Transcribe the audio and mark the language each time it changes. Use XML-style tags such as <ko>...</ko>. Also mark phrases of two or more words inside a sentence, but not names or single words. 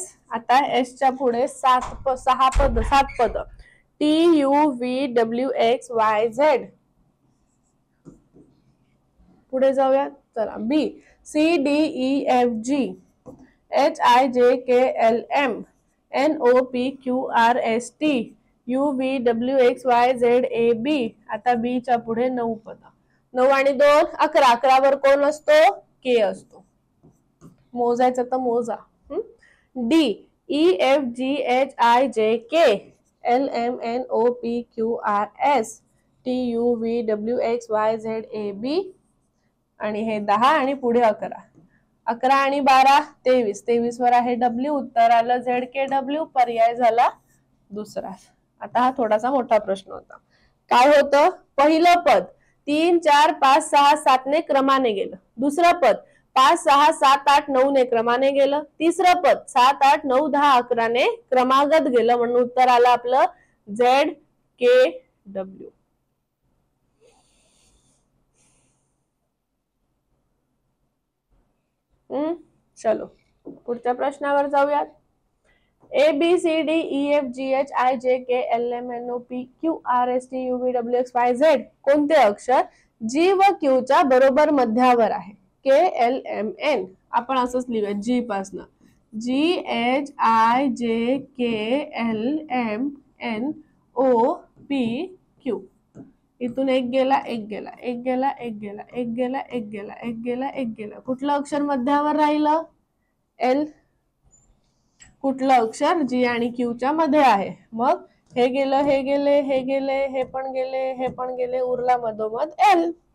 <mr>आता S च्या पुढे 7 पद</mr> <en>T U V W X Y Z.</en> <mr>पुढे जाऊया.</mr> <en>चला B C D E F G H I J K L M N O P Q R S T U V W X Y Z A B.</en> <mr>आता B च्या पुढे 9 पद. 9 आणि 2 11. 11 वर कोण असतो? K असतो. मोजायचं तर मोजा.</mr> <en>D E F G H I J K L M N O P Q R S T U V W X Y Z A B.</en> <mr>आणि हे 10 आणि पुढे 11. 11 आणि 12 23. 23 वर आहे W. उत्तर आलं ZKW. पर्याय झाला दुसरा. आता हा थोडासा मोठा प्रश्न होता. काय होतं? पहिलं पद 3 4 5 6 7 ने क्रमाने गेलं. दुसरं पद 5 6 7 8 9 ने क्रमाने गेलं. तिसरं पद 7 8 9 10 11 ने क्रमागत गेलं, म्हणून उत्तर आलं आपलं ZKW. चलो पुढच्या प्रश्नावर जाऊयात.</mr> <en>A B C D E F G H I J K L M N O P Q R S T U V W X Y Z.</en> <mr>कोणते अक्षर G व Q च्या बरोबर मध्यावर आहे?</mr> <en>K L M N.</en> <mr>आपण असंच लिहूया G पासन.</mr> <en>G H I J K L M N O P Q.</en> <mr>इथून एक गेला, एक गेला, एक गेला, एक गेला, एक गेला, एक गेला, एक गेला, एक गेला. कुठलं अक्षर मध्यावर राहिलं? L. कुठलं अक्षर G आणि Q च्या मध्ये आहे? मग हे गेलं, हे गेले, हे गेले, हे पण गेले, हे पण गेले, उरला मधोमध एल.</mr>